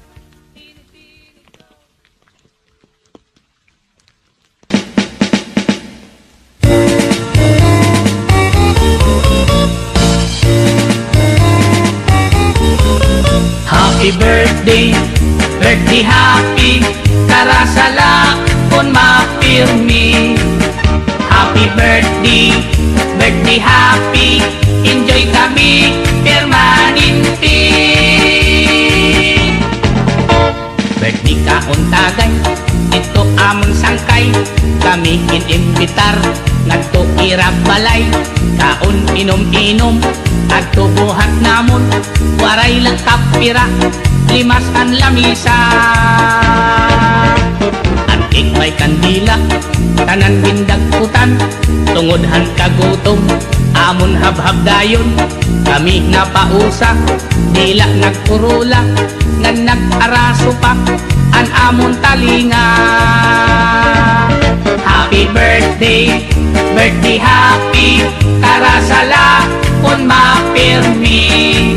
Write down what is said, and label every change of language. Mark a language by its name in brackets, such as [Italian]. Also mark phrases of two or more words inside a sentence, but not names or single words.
[English] Happy birthday, birthday happy, [Waray] karasala kun mapirmi. [English] Happy birthday, birthday happy, [Waray] enjoy kami permanente. Birthday kaon tagay, ito amon sangkay, kami inimbitar, ngadto irap balay, kaon inom-inom, adto buhat namon, waray lang kapira, limas ang lamisa. At ikmay kandila, tanan bindagputan, tungodhan kagutom, amon habhab dayon, kami napausa, dila nagpurula, nga nag-araso pa, an amon talinga. [English] Happy birthday, birthday happy, [Waray] karasala kun mapirmi.